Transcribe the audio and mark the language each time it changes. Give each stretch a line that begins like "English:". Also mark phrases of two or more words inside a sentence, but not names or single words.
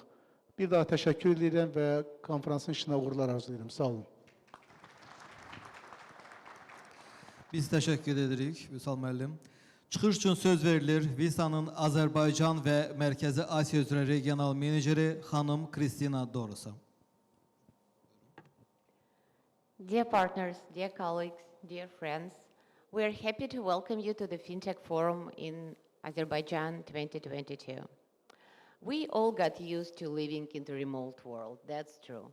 Azerbaijani: Bir daha təşəkkür edirəm və konferansın işinə uğurlar arzulayıram. Sağ olun. Biz təşəkkür edirik, Vüsal müəllim. Çıxış üçün söz verilir Visa'nın Azərbaycan və Mərkəzi Asiya üzrə regional meneceri xanım Kristina Dorusa.
English: Dear partners, dear colleagues, dear friends, we are happy to welcome you to the FinTech Forum in Azerbaijan 2022. We all got used to living in the remote world, that's true.